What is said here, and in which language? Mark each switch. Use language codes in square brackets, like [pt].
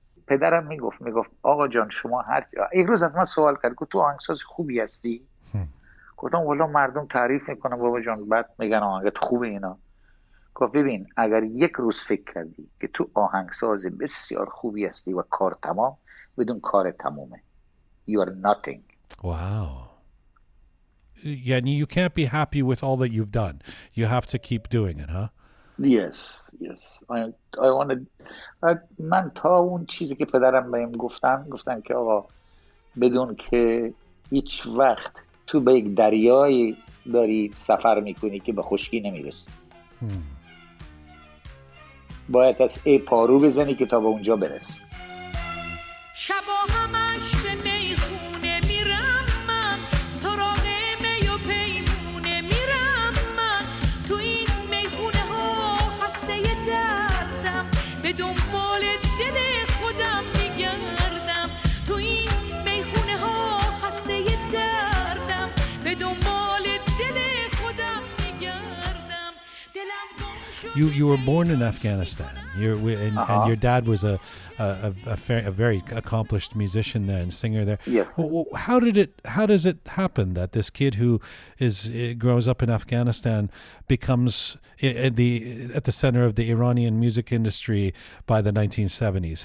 [fa] پدرم میگفت آقا جان شما یک روز از من سوال کرد که تو آهنگساز خوبی هستی؟ گفتم والا مردم تعریف میکنن بابا جان، بعد میگن آهنگت خوبه اینا. گفت ببین اگر یک روز فکر کردی که تو آهنگساز بسیار خوبی هستی و کار تمام، بدون کار تمومه. [en] You are nothing. Wow. Yani you can't be happy with all that you've done. You have to keep doing it, huh? Yes. I wanted. [fa] من تا اون چیزی که پدرم بهم گفتن که آقا بدون که هیچ وقت تو به یک دریایی داری سفر میکنی که به خشکی نمیرسی. باید از پارو بزنی که تا به اونجا برسی. شبا همش به میخونه میرم من، سراغ می و پیمونه میرم من، تو این میخونه ها خسته دردم، به دنبال دل خودم میگردم، تو این میخونه ها خسته دردم، به دنبال دل خودم میگردم، دلم [en] You were born in Afghanistan. And your dad was a very accomplished musician there and singer there. Yes. How does it happen that this kid who grows up in Afghanistan becomes at the center of the Iranian music industry by the 1970s?